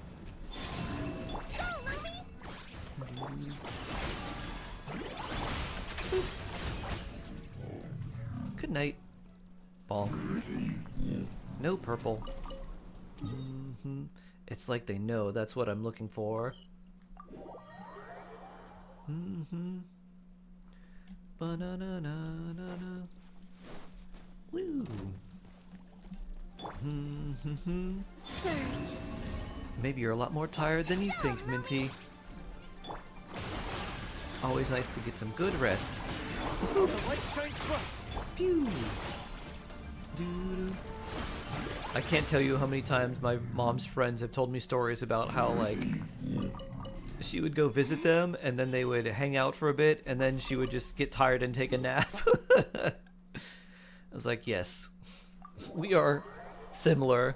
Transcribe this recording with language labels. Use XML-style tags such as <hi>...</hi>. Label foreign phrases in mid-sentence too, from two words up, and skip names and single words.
<en>Good night. Bonk. No purple. It's like they know that's what I'm looking for. Mm-hmm. Ba-na-na-na-na-na. Woo. Mm-hmm. Maybe you're a lot more tired than you think, Minty. Always nice to get some good rest. The light shines bright. Pew. Doo-doo. I can't tell you how many times my mom's friends have told me stories about how, like, she would go visit them and then they would hang out for a bit and then she would just get tired and take a nap. I was like, yes, we are similar.</en>